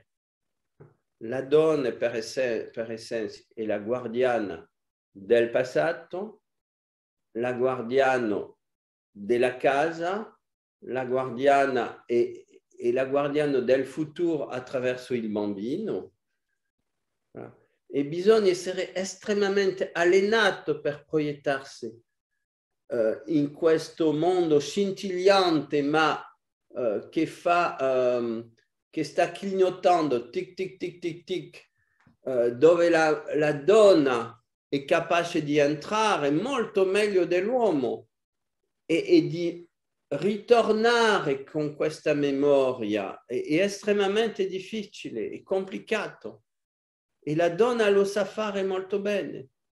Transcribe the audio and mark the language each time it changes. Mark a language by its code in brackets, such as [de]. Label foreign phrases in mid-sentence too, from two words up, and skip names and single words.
[it] La donna, per essenza, è la guardiana del passato, la guardiana della casa, la guardiana e la guardiana del futuro attraverso il bambino. E bisogna essere estremamente allenato per proiettarsi in questo mondo scintillante, ma che sta clignotando, tic, tic, tic, tic, tic, dove la donna è capace di entrare molto meglio dell'uomo e di ritornare con questa memoria. È estremamente difficile, è complicato. E la donna lo sa fare molto bene.